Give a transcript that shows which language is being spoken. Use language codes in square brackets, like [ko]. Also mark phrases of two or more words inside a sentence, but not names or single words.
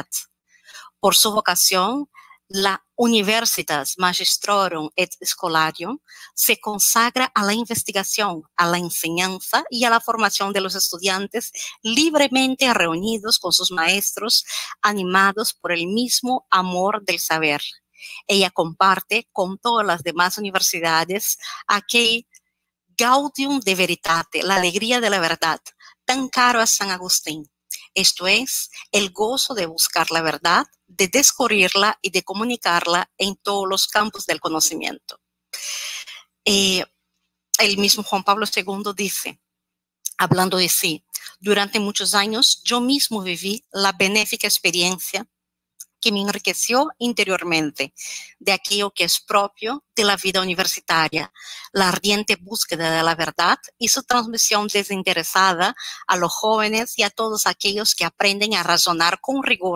[es] Por su vocación, la [la] Universitas Magistrorum et Scholarium [es] se consagra a la investigación, a la enseñanza y a la formación de los estudiantes libremente reunidos con sus maestros, animados por el mismo amor del saber. Ella comparte con todas las demás universidades aquel [la] gaudium de veritate, [es] la alegría de la verdad, tan caro a San Agustín. Esto es, el gozo de buscar la verdad, de descubrirla y de comunicarla en todos los campos del conocimiento. El mismo Juan Pablo II dice, hablando de sí, durante muchos años yo mismo viví la benéfica experiencia que me enriqueció interiormente de aquello que es propio de la vida universitaria, la ardiente búsqueda de la verdad y su transmisión desinteresada a los jóvenes y a todos aquellos que aprenden a razonar con rigor.